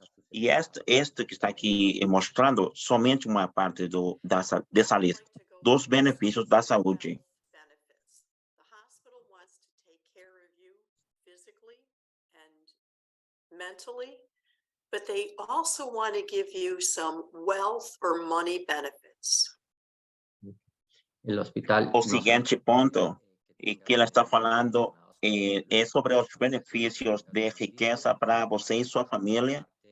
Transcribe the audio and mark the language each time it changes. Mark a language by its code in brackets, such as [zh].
[pt] E este que está aqui mostrando somente uma parte dessa lista, dos benefícios da saúde. [en] The hospital wants to take care of you physically and mentally, but they also want to give you some wealth or money benefits. [es] El hospital. [pt] O seguinte ponto que ela está falando é sobre os benefícios de riqueza para você e sua família.